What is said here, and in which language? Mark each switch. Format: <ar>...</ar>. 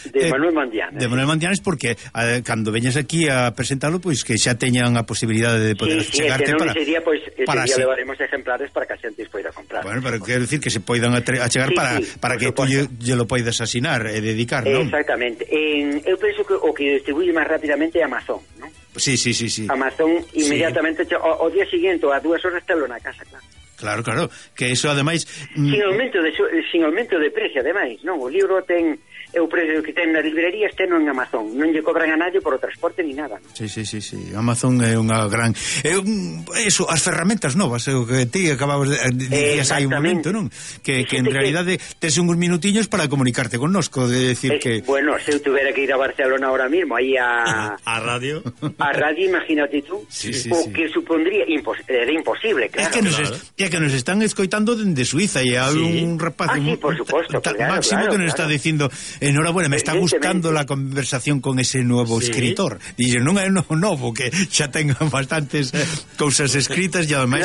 <gl>De Manuel Mandianes, porque cando veñas aquí a presentalo, pois que xa teñan a posibilidade de poder chegarte para levaremos exemplares para que a xente poida comprar. Bueno, pero quero decir que se poidan achegar para que tú lle lo poidas asinar e dedicar, ¿no? Exactamente. Eu penso que o que distribuye máis rapidamente é Amazon, ¿no? Sí. Amazon inmediatamente, o día siguiente, a dúas horas, telo na casa, claro. Claro, que eso ademais... Sin aumento de precio, ademais, non? O libro ten... O precio que ten nas librerías ten en Amazon. Non lle cobran a nadie por o transporte ni nada. Sí. Amazon é unha gran... Eso, as ferramentas novas, o que ti acababas de dicir hai un momento, non? Que en realidade tes uns minutiños para comunicarte connosco, de decir que... Bueno, se eu tuviera que ir a Barcelona ahora mismo, aí a... a radio. A radio, imagínate tú. Sí. Que supondría... era imposible, claro. É que nos están escoitando dende Suiza e hai un rapaz...</gl> <es>Ah, sí, por supuesto, claro, Máximo, claro,</es> <gl>que nos está dicindo</gl> <es>Enhorabuena, me está gustando la conversación con ese nuevo escritor.</es> <gl>Dice, non é novo, que xa tenga bastantes cousas escritas e ademais</gl>